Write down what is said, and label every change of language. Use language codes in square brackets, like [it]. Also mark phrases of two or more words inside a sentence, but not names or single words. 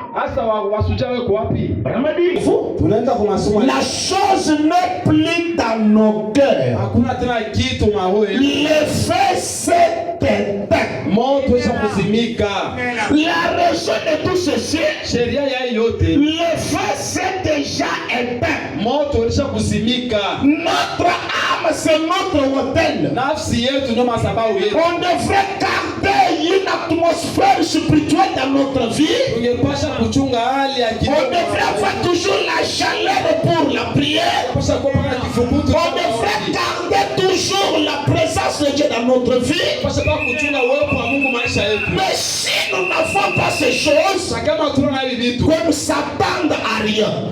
[fr] La chose n'est plus dans nos cœurs. Le feu s'est éteint. La raison de tout ceci, le feu s'est déjà éteint. [sw] Moto ulisha kuzimika. [fr] Notre âme, c'est notre hôtel. [sw] Nafsi yetu ndio madhabahu yetu. [fr] On devrait garder une atmosphère spirituelle dans notre vie. [sw] Tungepasha kuchunga hali ya kiroho. [fr] On devrait avoir toujours la chaleur pour la prière. On devrait garder toujours la présence de Dieu dans notre vie. Mais si nous n'avons pas ces choses, qu'on ne s'attende à rien.